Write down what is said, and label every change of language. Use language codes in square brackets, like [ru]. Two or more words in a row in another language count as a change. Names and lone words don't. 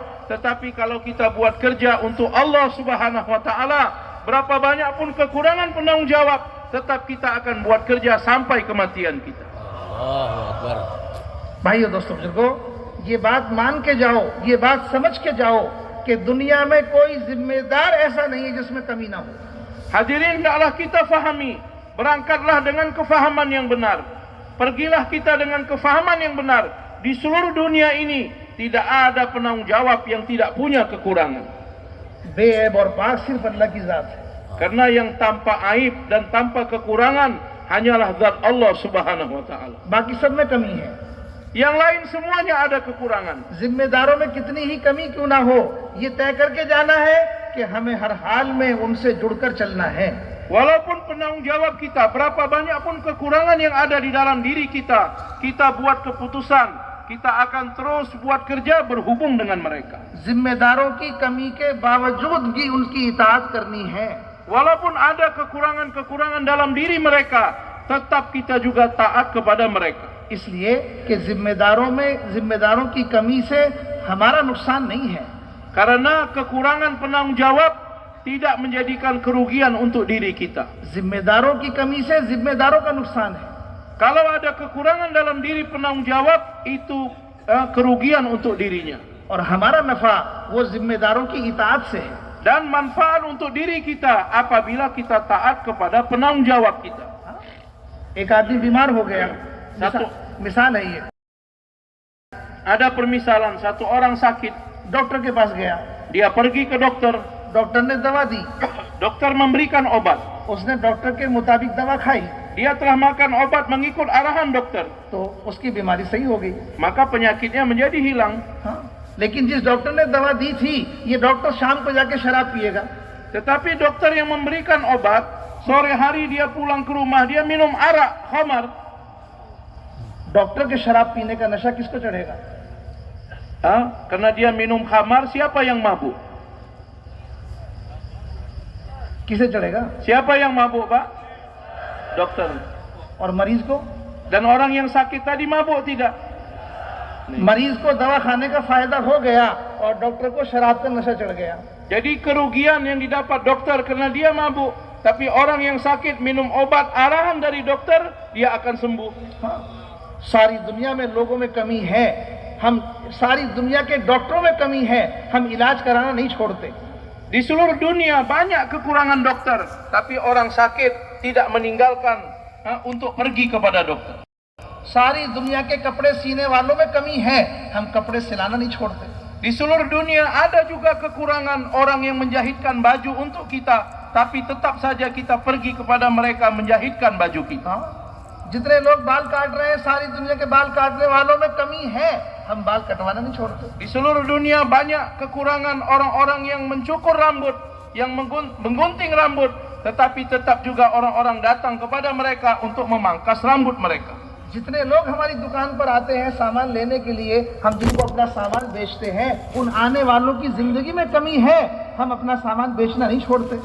[ms] Tetapi kalau kita buat kerja untuk Allah [ar] سبحانه وتعالى, [ms] berapa banyak pun kekurangan penanggung jawab, tetap kita akan buat kerja sampai kematian kita. [ar] الله أكبر. [hi] भाइयों दोस्तों बुजुर्गों, ये बात मान के जाओ, ये बात समझ के जाओ कि दुनिया में कोई जिम्मेदार ऐसा नहीं है जिसमें कमी ना हो। [ms] Hadirin, hendaklah kita fahami, berangkatlah dengan kefahaman yang benar, pergilah kita dengan kefahaman yang benar. Di seluruh dunia ini tidak ada penanggung jawab yang tidak punya kekurangan. [hi] बेऐब और पाक सिर्फ अल्लाह की जात है। [ms] Karena yang tanpa aib dan tanpa kekurangan hanyalah zat Allah [ar] سبحانه وتعالى. [hi] बाकी सब में कमी है। [ms] Yang lain semuanya ada kekurangan. [hi] जिम्मेदारों में कितनी ही कमी क्यों ना हो, ये तय करके जाना है कि हमें हर हाल में उनसे जुड़कर चलना है। [ms] Walaupun penanggung jawab kita berapa banyak pun kekurangan yang ada di dalam diri kita, kita buat keputusan, kita akan terus buat kerja berhubung dengan mereka. [hi] जिम्मेदारों की कमी के बावजूद भी उनकी इताअत करनी है। [ms] Walaupun ada kekurangan-kekurangan dalam diri mereka, tetap kita juga taat kepada mereka. [hi] इसलिए कि जिम्मेदारों की कमी से हमारा नुकसान नहीं है। [ms] Karena kekurangan penanggung jawab tidak menjadikan kerugian untuk diri kita. [hi] जिम्मेदारों की कमी से जिम्मेदारों का नुकसान है। [ms] Kalau ada kekurangan dalam diri penanggung jawab, itu kerugian untuk dirinya. [hi] और हमारा नफा वो जिम्मेदारों की इताअत से है। [ms] Dan manfaat untuk diri kita apabila kita taat kepada penanggung jawab kita. [hi] एक आदमी बीमार हो गया, मिसाल है ये। [ms] Ada permisalan, satu orang sakit, [hi] डॉक्टर के पास गया, [ms] dia pergi ke dokter, [hi] डॉक्टर ने दवा दी, [ms] dokter memberikan obat, [hi] उसने डॉक्टर के मुताबिक दवा खाई [ms] dia telah makan obat mengikut arahan dokter, [hi] तो उसकी बीमारी सही हो गई। [ms] maka penyakitnya menjadi hilang. [hi] हाँ, लेकिन जिस डॉक्टर ने दवा दी थी, ये डॉक्टर शाम को जाके शराब पिएगा। [ms] Tetapi dokter yang memberikan obat, sore hari dia pulang ke rumah, dia minum arak, khamar. [hi] डॉक्टर के शराब पीने का नशा किसको चढ़ेगा? [ms] Karena dia minum khamar, siapa yang mabuk? [hi] किसे चढ़ेगा? [ms] Siapa yang mabuk, Pak? Dokter. [hi] और मरीज को? [ms] Dan orang yang sakit tadi mabuk tidak? [hi] मरीज को दवा खाने का फायदा हो गया और डॉक्टर को शराब का नशा चढ़ गया। [ms] Jadi kerugian yang didapat dokter karena dia mabuk, tapi orang yang sakit minum obat arahan dari dokter, dia akan sembuh. [hi] हाँ, सारी दुनिया में लोगों में कमी है, हम सारी दुनिया के डॉक्टरों में कमी है, हम इलाज कराना नहीं छोड़ते। [ms] Di seluruh dunia banyak kekurangan dokter, tapi orang sakit tidak meninggalkan untuk pergi kepada dokter. [hi] सारी दुनिया के कपड़े सीने वालों में कमी है, हम कपड़े सिलाना नहीं छोड़ते। [ms] Di seluruh dunia ada juga kekurangan orang yang menjahitkan baju untuk kita, tapi tetap saja kita pergi kepada mereka menjahitkan baju kita. [hi] जितने लोग बाल काट रहे हैं, सारी दुनिया के बाल काटने वालों में कमी है, हम बाल कटवाना नहीं छोड़ते। [ms] Di seluruh dunia banyak kekurangan orang-orang yang mencukur rambut, yang menggunting rambut, tetapi tetap juga orang-orang datang kepada mereka untuk memangkas rambut mereka. [hi] जितने लोग हमारी दुकान पर आते हैं सामान लेने के लिए, हम जिनको अपना सामान बेचते हैं, उन आने वालों की जिंदगी में कमी है, हम अपना सामान बेचना नहीं छोड़ते।